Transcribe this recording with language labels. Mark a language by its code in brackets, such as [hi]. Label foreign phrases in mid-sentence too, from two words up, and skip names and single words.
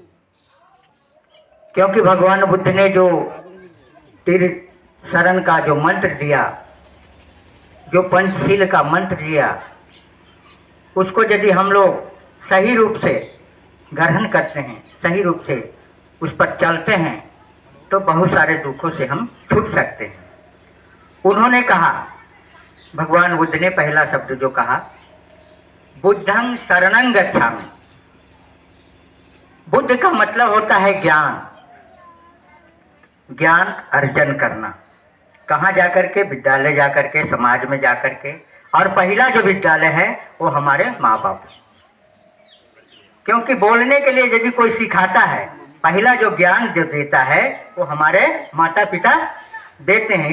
[hi] क्योंकि भगवान बुद्ध ने जो त्रिशरण का जो मंत्र दिया, जो पंचशील का मंत्र दिया, उसको यदि हम लोग सही रूप से ग्रहण करते हैं, सही रूप से उस पर चलते हैं, तो बहुत सारे दुखों से हम छूट सकते हैं। उन्होंने कहा, भगवान बुद्ध ने पहला शब्द जो कहा, [pi] बुद्धं शरणं गच्छामि। [hi] बुद्ध का मतलब होता है ज्ञान, ज्ञान अर्जन करना। कहाँ जाकर के? विद्यालय जाकर के, समाज में जाकर के। और पहला जो विद्यालय है वो हमारे माँ बाप, क्योंकि बोलने के लिए यदि कोई सिखाता है, पहला जो ज्ञान जो देता है वो हमारे माता पिता देते हैं।